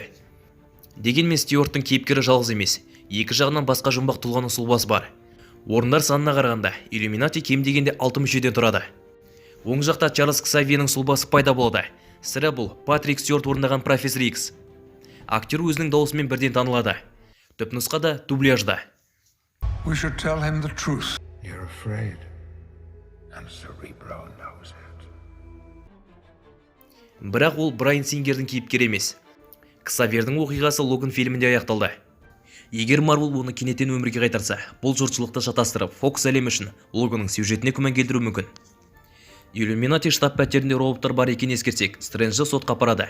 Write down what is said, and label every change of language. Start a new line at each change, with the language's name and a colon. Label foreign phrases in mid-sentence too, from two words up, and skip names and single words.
Kazakh: Дегенмен Стюарттың кейіпкері жалғыз емес, екі жағынан басқа жұмбақ тұлғаның сұлбасы бар. Орындар санына қарағанда Иллюминати кем дегенде 6 мүшеден тұрады. Оң жақта Чарльз Ксавьердің сұлбасы пайда болды. Сірә бұл Патрик Стюарт орындаған профессор Икс. Актер өзінің дауысымен бірден танылады. Түпнұсқа да дубляжда.
English: We should tell him the truth. You're afraid. And Cerebro knows it.
Kazakh: Бірақ ол Брайан Сингердің кейіпкері емес. Ксавьердің оқиғасы Логан фильмінде аяқталды. Егер Marvel оны кенеттен өмірге қайтарса, бұл жұртшылықты шатастырып, Fox әлемі үшін Логанның сюжетіне күмән келтіру мүмкін. Иллюминати штаб пәтерінде роботтар бар екенін ескерсек, Стрэнджді сотқа апарады.